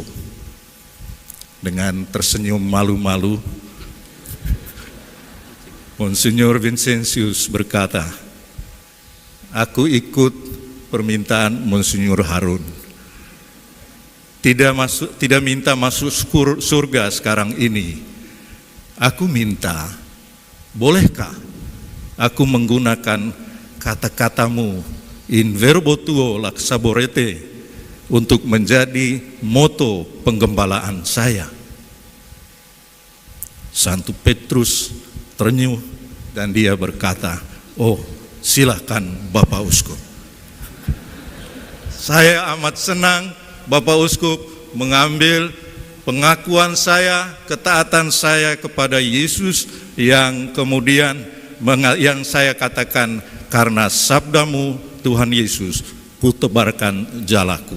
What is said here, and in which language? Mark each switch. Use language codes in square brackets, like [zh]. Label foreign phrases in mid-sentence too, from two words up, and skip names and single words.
[id] Dengan tersenyum malu-malu, Monsinyur Vincentius berkata, aku ikut permintaan Monsinyur Harun. Tidak minta masuk surga sekarang ini. Aku minta, bolehkah aku menggunakan kata-katamu [la] in verbo tuo laxaborete [id] untuk menjadi moto penggembalaan saya? Santo Petrus ternyuh Dan dia berkata, "Oh, silakan Bapak Uskup." Saya amat senang Bapak Uskup mengambil pengakuan saya, ketaatan saya kepada Yesus yang kemudian yang saya katakan, karena sabdamu Tuhan Yesus, kutebarkan jalaku.